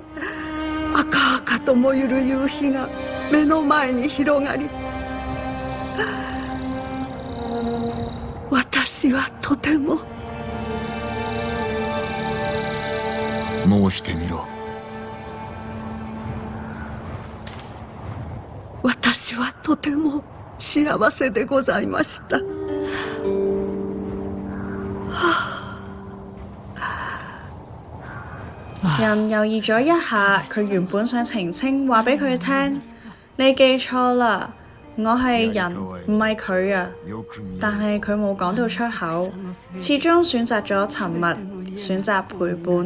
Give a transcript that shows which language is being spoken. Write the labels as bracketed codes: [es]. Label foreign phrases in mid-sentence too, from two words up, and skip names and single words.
[ja] 赤々と燃ゆる夕日が目の前に広がり、私はとても。申してみろ。私はとても幸せでございました。 [yue] 人猶豫咗一下，佢原本想澄清話俾佢聽，你記錯啦，我係人，唔係佢啊。但係佢冇講到出口，始終選擇咗沉默，選擇陪伴。